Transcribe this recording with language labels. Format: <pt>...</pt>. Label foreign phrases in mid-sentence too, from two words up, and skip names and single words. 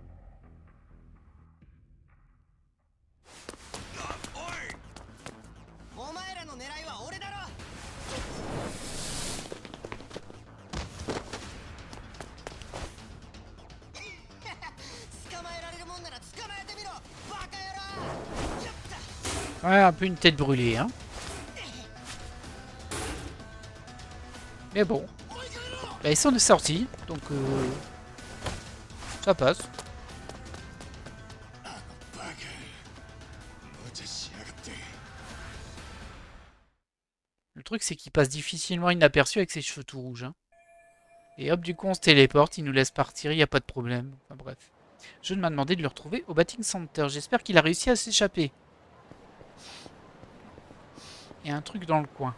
<ja>お前らの狙いは俺だろ。捕まえられるもんなら捕まえてみろ、バカ野郎。やった。</ja> <fr>Ouais, un peu une tête brûlée, hein. Mais bon. Là, ils sont sortis, donc ça passe.</fr> <ja>バカ。無茶しやがって。</ja> <fr>Le truc, c'est qu'il passe difficilement inaperçu avec ses cheveux tout rouges. Hein. Et hop, du coup, on se téléporte, il nous laisse partir, il n'y a pas de problème. Enfin bref. Je m'a demandé de le retrouver au Batting Center. J'espère qu'il a réussi à s'échapper. Il y a un truc dans le coin.</fr>